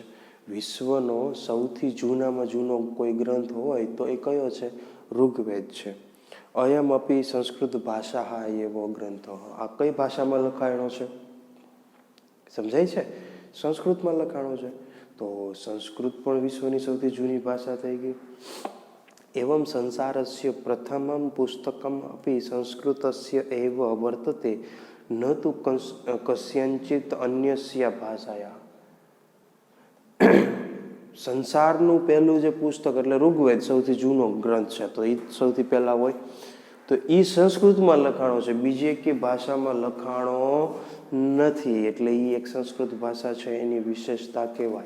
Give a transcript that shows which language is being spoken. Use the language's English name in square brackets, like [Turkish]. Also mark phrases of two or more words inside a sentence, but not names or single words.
[Gujarati] વિશ્વનો સૌથી જૂનામાં જૂનો કોઈ ગ્રંથ હોય તો એ કયો છે? ઋગ્વેદ છે. [Sanskrit] અયમ અપી સંસ્કૃત ભાષા [Gujarati] એવો ગ્રંથ. આ કઈ ભાષામાં લખાયેલો છે? સમજાય છે? સંસ્કૃતમાં લખાણો છે. તો સંસ્કૃત પણ વિશ્વની સૌથી જૂની ભાષા થઈ ગઈ. [Sanskrit] एवं संसारस्य प्रथमं पुस्तकम् अपि संस्कृतस्य एव वर्तते ન તું કસ્યંચિત અન્યસ્ય ભાષાયા. [Gujarati] સંસારનું પહેલું જે પુસ્તક એટલે ઋગ્વેદ સૌથી જૂનો ગ્રંથ છે, તો એ સૌથી પહેલા હોય તો એ સંસ્કૃતમાં લખાણો છે, બીજી એક ભાષામાં લખાણો નથી, એટલે એ એક સંસ્કૃત ભાષા છે, એની વિશેષતા કહેવાય.